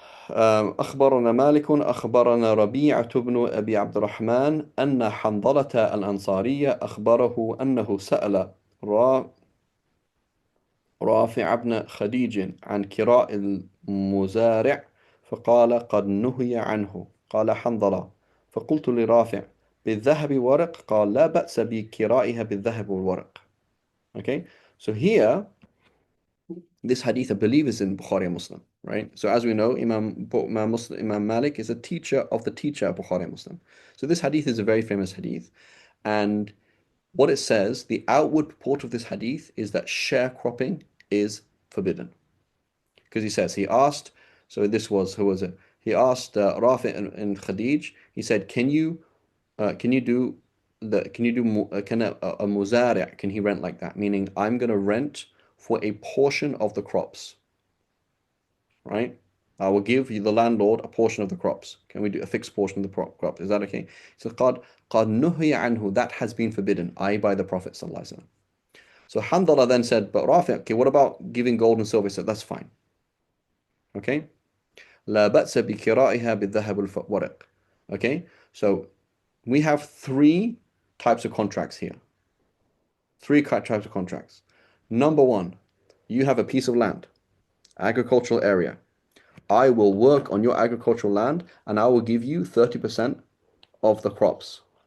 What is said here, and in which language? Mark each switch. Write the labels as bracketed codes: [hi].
[ar] أخبرنا مالك أخبرنا ربيعة بن أبي عبد الرحمن أن حنظلة الأنصارية أخبره أنه سأل را رافع بن خديج عن كراء المزارع فقال قد نهي عنه قال حنظلة فقلت لرافع بالذهب ورق قال لا بأس بكرائها بالذهب والورق. [en] Okay, so here this hadith I believe is in Bukhari and Muslim, right? So as we know, Imam Malik is a teacher of the teacher of Bukhari and Muslim. So this hadith is a very famous hadith, and what it says, the outward purport of this hadith is that sharecropping is forbidden. Because he asked, so this was, who was it? He asked Rafi and Khadij, he said, can you do can you do can a muzari' can he rent like that? Meaning I'm going to rent for a portion of the crops, right? I will give you the landlord a portion of the crops. Can we do a fixed portion of the crops? Is that okay? So [ar] قَدْ نُهِيَ عَنْهُ, [en] that has been forbidden, i.e. by the Prophet ﷺ. So Hamdallah then said, but Rafi', okay, what about giving gold and silver? He said, that's fine. Okay? [ar] لا بأس بكرائها بالذهب والورق. [en] Okay? So we have three types of contracts here. Three types of contracts. Number one, you have a piece of land, agricultural area. I will work on your agricultural land and I will give you 30% of the crops.